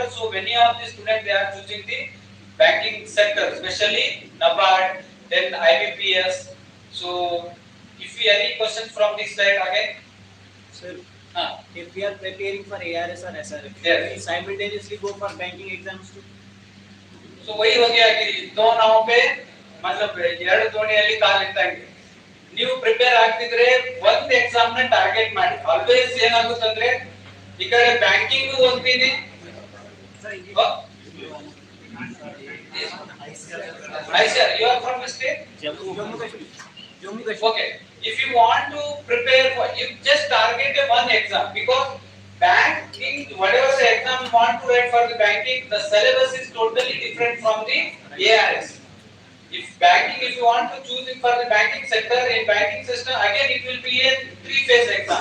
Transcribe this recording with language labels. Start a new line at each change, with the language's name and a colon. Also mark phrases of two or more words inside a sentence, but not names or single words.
English: So many of the students they are choosing the banking sector, especially NABARD, then IBPS. So if you any questions from this side again, Sir, if we are preparing for ARS or SRF, yes, we simultaneously go for banking exams too.
Hindi: So वही हो गया कि दो नाव पे मतलब
Kannada: ಎರಡು ದೋಣಿಯಲ್ಲಿ ಕಾಲಿಟ್ಟಂಗೆ. ನೀವು ಪ್ರಿಪೇರ್ ಆಗ್ತಿದ್ರೆ ಒಂದು ಎಕ್ಸಾಮ್ ನ ಟಾರ್ಗೆಟ್ ಮಾಡಿ. ಆಲ್ವೇಸ್ ಏನಾಗುತ್ತಂದ್ರೆ ಈ ಕಡೆ ಬ್ಯಾಂಕಿಂಗ್ ಓದ್ತೀನಿ.
English: ICAR, you are from the state? Jammu Kashmir. Okay, if you want to prepare for, you just target a one exam, because banking, whatever the exam you want to write for the banking, the syllabus is totally different from the ARS. If banking, if you want to choose it for the banking sector, in banking system, again it will be a three-phase exam.